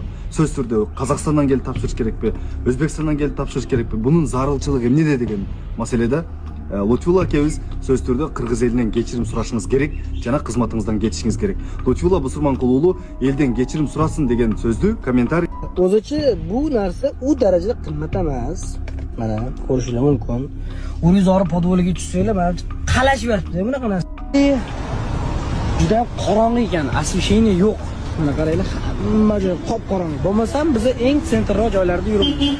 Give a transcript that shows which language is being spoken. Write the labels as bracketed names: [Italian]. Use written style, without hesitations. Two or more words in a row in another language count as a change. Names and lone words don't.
[Kyrgyz] Сөз түрдө Казакстандан келип тапшырыш керекпи? Өзбекстандан келип тапшырыш керекпи? Бунун зарылчылыгы эмнеде деген маселеде Лутфулла акебиз сөз түрдө кыргыз элинен кечирим сурашыңыз керек жана кызматыңыздан кетишиңиз керек. Лутфулла Бусурманкулу элден кечирим сурасын деген сөздү комментарий. [Uzbek] O'zicha bu narsa u darajada qimmat emas. Mana ko'rishinglar mumkin. Urizori podvoliga tushsanglar, mana qalashib yotibdi bunaqa narsa. Juda qorong'i ekan, освещение yo'q. Mana qaranglar, hamma joy qop-qorong'i. Bo'lmasam biz eng sentralroq joylarda yuribmiz.